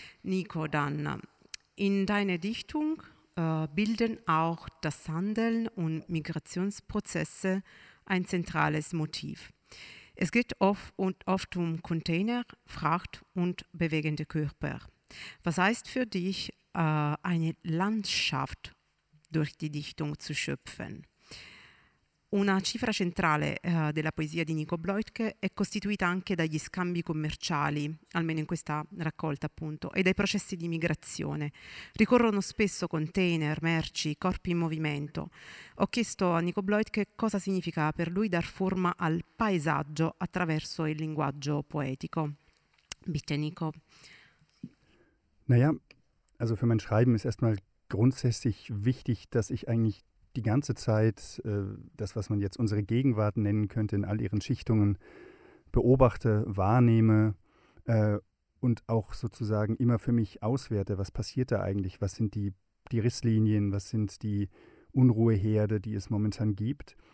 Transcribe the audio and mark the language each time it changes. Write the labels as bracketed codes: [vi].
[de] Nico, dann, in deine Dichtung bilden auch das Handeln und Migrationsprozesse ein zentrales Motiv. Es geht oft um Container, Fracht und bewegende Körper. Was heißt für dich, eine Landschaft durch die Dichtung zu schöpfen? [it] Una cifra centrale della poesia di Nico Bloitke è costituita anche dagli scambi commerciali, almeno in questa raccolta appunto, e dai processi di migrazione. Ricorrono spesso container, merci, corpi in movimento. Ho chiesto a Nico Bloitke cosa significa per lui dar forma al paesaggio attraverso il linguaggio poetico. [de] Bitte, Nico. Naja, also für mein Schreiben ist erstmal grundsätzlich wichtig, dass ich eigentlich die ganze Zeit das, was man jetzt unsere Gegenwart nennen könnte, in all ihren Schichtungen beobachte, wahrnehme und auch sozusagen immer für mich auswerte, was passiert da eigentlich, was sind die Risslinien, was sind die Unruheherde, die es momentan gibt.